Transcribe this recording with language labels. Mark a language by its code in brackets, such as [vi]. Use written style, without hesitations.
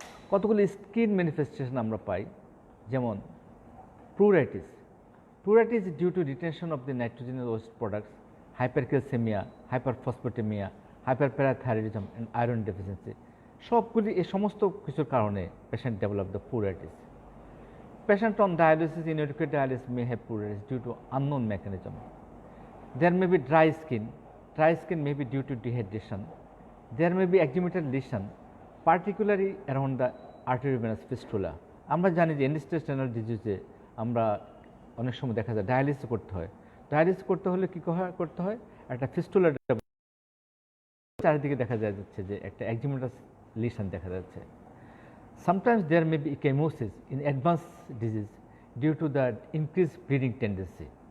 [bn] কতগুলি skin manifestation আমরা পাই, যেমন pleuritis [en] due to retention of the nitrogenous waste products, [bn] hypercalcaemia, hyperphosphataemia, হাইপারপ্যারাথাইরয়েডিজম and iron deficiency. সবগুলি এই সমস্ত কিছুর কারণে patient [en] Develop the pruritus. Patient on dialysis, inadequate dialysis may have pruritus due to unknown mechanism. There may be dry skin may be due to dehydration. There may be exudative lesion, particularly around the arteriovenous fistula. [bn] আমরা জানি যে and-stage renal ডিজিজে আমরা অনেক সময় দেখা যায় dialysis করতে হয়। ডায়ালিসিস করতে হলে কী করতে হয়, একটা ফিস্টুলা চারিদিকে দেখা যাচ্ছে যে একটা এক্সিমেটাস লিশন দেখা যাচ্ছে। [en] Sometimes there may be ecchymosis in advanced disease due to the increased bleeding tendency.